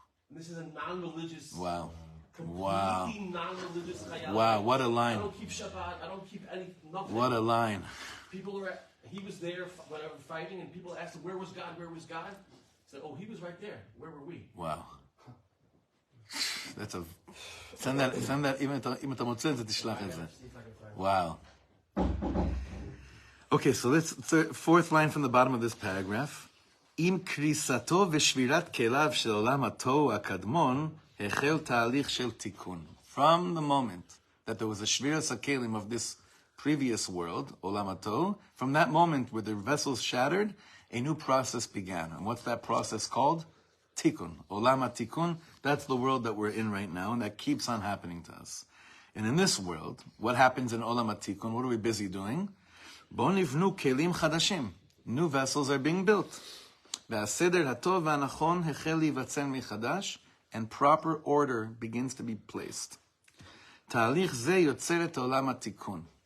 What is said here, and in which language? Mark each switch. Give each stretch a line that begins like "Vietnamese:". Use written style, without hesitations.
English: And this is a non-religious, Wow. completely non-religious chayal. Wow, what a I line. don't keep Shabbat. I don't keep nothing. What a line. People are, he was there, whatever, fighting, and people asked him, where was God? Where was God? He said, oh, he was right there. Where were we? Wow. That's a... send that,
Hebrew: אם אתה מוצא את זה, תשלח את זה.
English: See if I can find it. Wow. Okay, so let's, fourth line from the bottom of this paragraph.
Hebrew: עם קריסתו ושבירת כליו של עולם התוהו הקדמון, החל תהליך של תיקון.
English: From the moment that there was a shviras hakelim of this previous world, Olam HaTohu, from that moment where the vessels shattered, a new process began. And what's that process called? Tikkun. Olam HaTikkun, that's the world that we're in right now, and that keeps on happening to us. And in this world, what happens in Olam HaTikkun? What are we busy doing?
Hebrew: Bo nivnu kelim chadashim.
English: New vessels are being built.
Hebrew: והסדר הטוב והנכון החל להיווצר מחדש,
English: and proper order begins to be placed.
Hebrew: תהליך זה יוצר את עולם התיקון.